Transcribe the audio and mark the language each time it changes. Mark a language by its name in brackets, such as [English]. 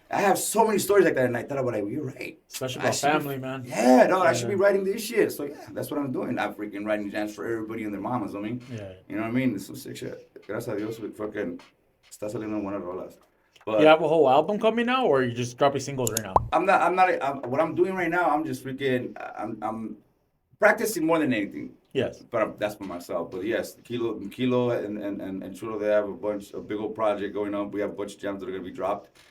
[English] I have so many stories like that, and I thought about it. You're right. Especially about family, man. Yeah, no, I should be writing this shit. So, yeah, that's what I'm doing. I'm freaking writing jams for everybody and their mamas, I mean. Yeah. You know what I mean? It's some sick shit. [Spanish] Gracias a Dios, fucking, está saliendo buenas rolas. [English] But You have a whole album coming out, or you just dropping singles right now? what I'm doing right now, I'm just freaking, I'm practicing more than anything. Yes. But that's for myself. But yes, Kilo and Chulo, they have a big old project going on. We have a bunch of jams that are going to be dropped.